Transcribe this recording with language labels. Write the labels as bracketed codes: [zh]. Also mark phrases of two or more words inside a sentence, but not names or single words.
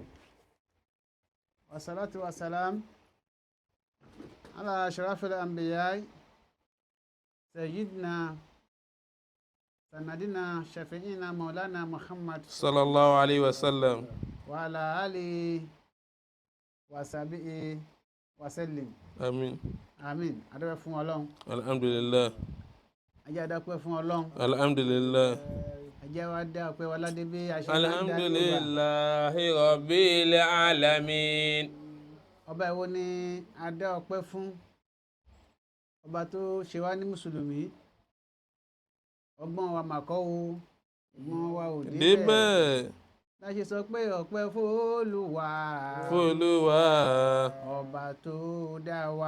[ar] والصلاة والسلام على أشرف الأنبياء سيدنا سندنا شفيعنا مولانا محمد صلى الله عليه وسلم وعلى آله وصحبه وسلم. آمين آمين. [yo] adúpẹ́ fún Ọlọ́run. alhamdulillah. ajá adúpẹ́ fún Ọlọ́run. alhamdulillah. ẹjẹ́ wa dá ọpẹ́ wa ládé bí a ṣe máa ń dá [ar] الحمد لله رب العالمين. [yo] ọba ìwo ni a dá ọpẹ́ fún ọba tó ṣe wá ní mùsùlùmí ọgbọ́n wa màkọ́ o ọgbọ́n wa ò débẹ̀ láṣẹ sọ pé ọpẹ́ f'Olúwa ọba tó dá wa